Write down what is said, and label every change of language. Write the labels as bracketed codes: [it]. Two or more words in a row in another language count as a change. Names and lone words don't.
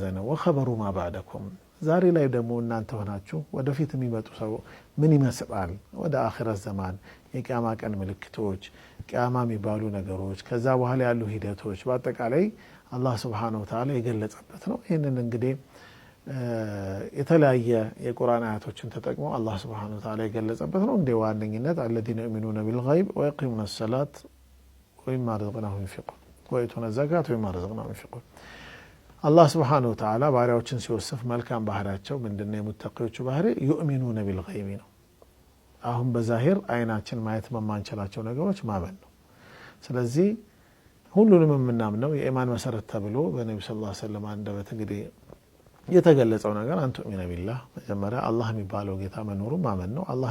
[am] ነው። [ar] وخبر ما بعدكم። [am] ዛሬ ላይ ደግሞ እናንተ ሆናችሁ ወደፊት የሚመጡ ሰው ምን ይመስላል፣ ወደ [ar] آخر الزمان [am] የቂያማ ቀን ምልክቶች፣ ቂያማ የሚባሉ ነገሮች፣ ከዛ በኋላ ያሉ ሂደቶች በአጠቃላይ አላህ [ar] سبحانه وتعالى [am] የገለጸበት ነው። ይህንን እንግዲህ የተለያየ የቁርአን አያቶችን ተጠቅሞ አላህ [ar] سبحانه وتعالى [am] የገለጸበት ነው። እንደ ዋነኝነት [ar] الذين يؤمنون بالغيب ويقيمون الصلاة ومما رزقناهم ينفقون ويؤتون الزكاة ومما رزقناهم ينفقون። [am] አላህ [ar] سبحانه وتعالى [am] ባሪያዎችን ሲወስፍ መልካም ባህሪያቸው ምንድነው? የሙተቂዎቹ ባህሪ [ar] يؤمنون بالغيب [am] ነው። አሁን በዛሂር አይናችን ማየት በማንችላቸው ነገሮች ማመን ነው። ስለዚህ ሁሉንም የምናምነው የኢማን መሰረት ተብሎ በነብዩ [ar] صلى الله عليه [am] ወሰለም አንደበት እንግዲህ የተገለጸው ነገር [ar] أن تؤمن بالله [am] መጀመሪያ አላህ የሚባለው ጌታ መኖሩ ማመን ነው። አላህ